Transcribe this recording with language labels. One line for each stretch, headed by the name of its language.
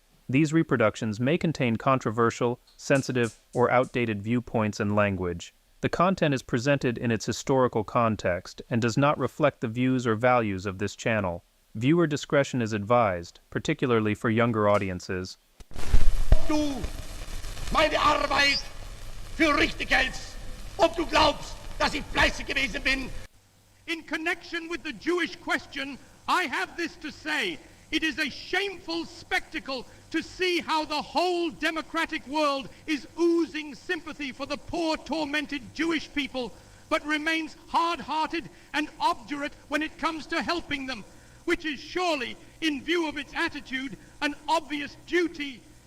English: These reproductions may contain controversial, sensitive, or outdated viewpoints and language. The content is presented in its historical context and does not reflect the views or values of this channel. Viewer discretion is advised, particularly for younger audiences.
German: Du meine Arbeit für richtig hältst, ob du glaubst, dass ich fleißig gewesen bin.
English: In connection with the Jewish question, I have this to say. It is a shameful spectacle to see how the whole democratic world is oozing sympathy for the poor, tormented Jewish people, but remains hard-hearted and obdurate when it comes to helping them, which is surely, in view of its attitude, an obvious duty.